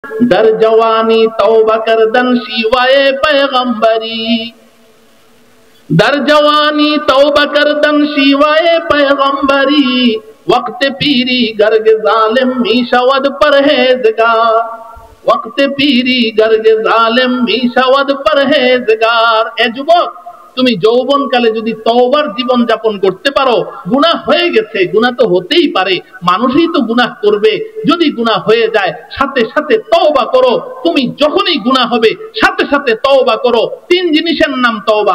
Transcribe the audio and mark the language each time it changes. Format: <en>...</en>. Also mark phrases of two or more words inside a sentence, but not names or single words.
<fa>در جوانی توبہ کردن شیوائے پیغمبری، در جوانی توبہ کردن شیوائے پیغمبری، وقت پیری گرگ ظالم می شود پرہیزگار، وقت پیری گرگ ظالم می شود پرہیزگار।</fa> <bn>এ যুবক, তুমি যৌবন কালে যদি তওবার জীবন যাপন করতে পারো, গুনাহ হয়ে গেছে, গুনাহ তো হতেই পারে, মানুষই তো গুনাহ করবে, যদি গুনাহ হয়ে যায় সাথে সাথে তওবা করো। তুমি যখনই গুনাহ হবে সাথে সাথে তওবা করো। তিন জিনিসের নাম তওবা।</bn>